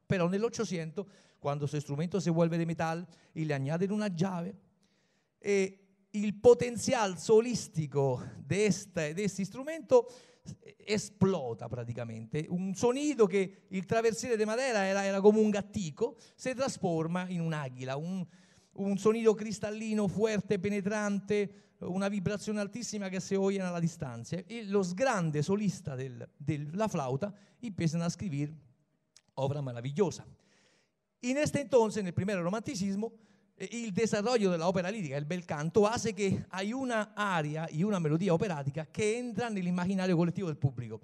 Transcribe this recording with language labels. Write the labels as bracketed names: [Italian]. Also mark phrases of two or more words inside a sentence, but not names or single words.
[Spanish] Pero en el 800, cuando su instrumento se vuelve de metal y le añaden una llave, el potencial solístico de este instrumento explota praticamente. Un sonido que el traversiere de madera era como un gattico, se trasforma en un águila, un sonido cristallino, fuerte, penetrante, [Italian] una vibrazione altissima che [Spanish] se oyen a la distancia. Y los grandes solistas de la flauta empiezan a escribir obra maravillosa. Y en este entonces, en el primer romanticismo, el desarrollo de la ópera lírica, el bel canto, hace que hay una aria y una melodía operática que entra en el imaginario colectivo del público.